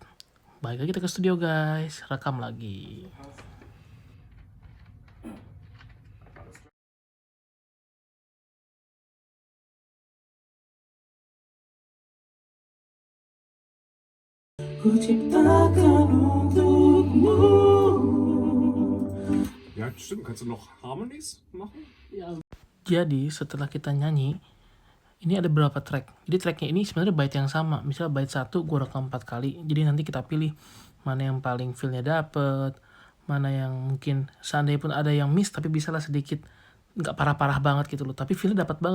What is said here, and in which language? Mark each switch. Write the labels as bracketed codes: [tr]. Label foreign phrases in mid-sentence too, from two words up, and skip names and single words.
[id] Balik lagi kita ke studio guys, rekam lagi. Kuciptakan untukmu. [de] Ja, stimmt. Kannst du noch Harmonies machen? [id] Jadi setelah kita nyanyi, ini ada beberapa track. Jadi tracknya ini sebenarnya bait yang sama. Misalnya bait 1 gue rekam 4 kali. Jadi nanti kita pilih mana yang paling feelnya dapet, mana yang mungkin seandainya pun ada yang miss tapi bisa lah sedikit nggak parah-parah banget gitu loh. Tapi feelnya dapat banget.